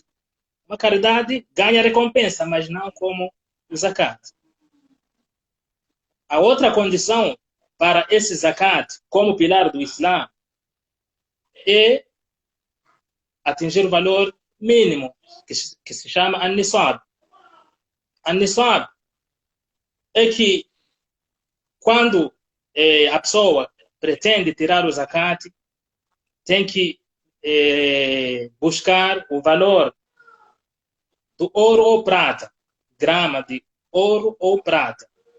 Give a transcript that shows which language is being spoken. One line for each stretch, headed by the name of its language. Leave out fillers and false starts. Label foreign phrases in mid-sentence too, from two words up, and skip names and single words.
Portuguese: Uma caridade ganha recompensa, mas não como o zakat. A outra condição para esse zakat, como pilar do Islã, é atingir o valor mínimo, que se chama an-nisab. An-nisab é que quando a pessoa pretende tirar o zakat, tem que buscar o valor do ouro ou prata, grama de ouro ou prata.